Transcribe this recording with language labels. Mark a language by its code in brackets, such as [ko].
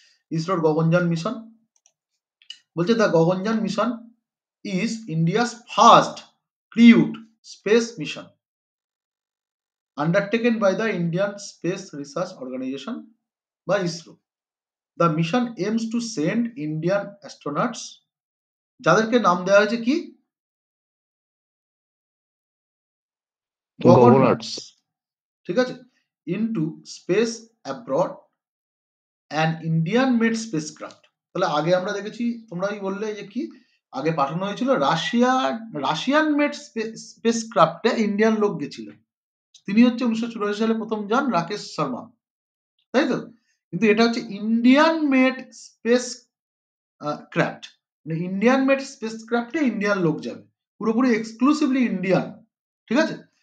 [bn] ইসরোর গগনযান মিশন বলছে, [en] The Gaganyaan mission is India's first crewed space mission undertaken by the Indian Space Research Organization by ISRO. The mission aims to send Indian astronauts, [bn] যাদেরকে নাম দেওয়া হয়েছে কি? [en] Gagannauts, [bn] ঠিক আছে, [en] into space abroad an Indian made spacecraft। [bn] তাহলে আগে আমরা দেখেছি, তোমরাই বললে যে কি আগে পাঠানো হয়েছিল রাশিয়ান মেড স্পেসক্রাফটে ইন্ডিয়ান লোক গেছিলেন। তিনি হচ্ছে 1984 সালে প্রথম যান রাকেশ শর্মা, তাই তো? কিন্তু এটা হচ্ছে ইন্ডিয়ান মেড স্পেস ক্রাফট, মানে ইন্ডিয়ান মেড স্পেস ক্রাফটে ইন্ডিয়ান লোক যাবে, পুরোপুরি এক্সক্লুসিভলি ইন্ডিয়ান, ঠিক আছে?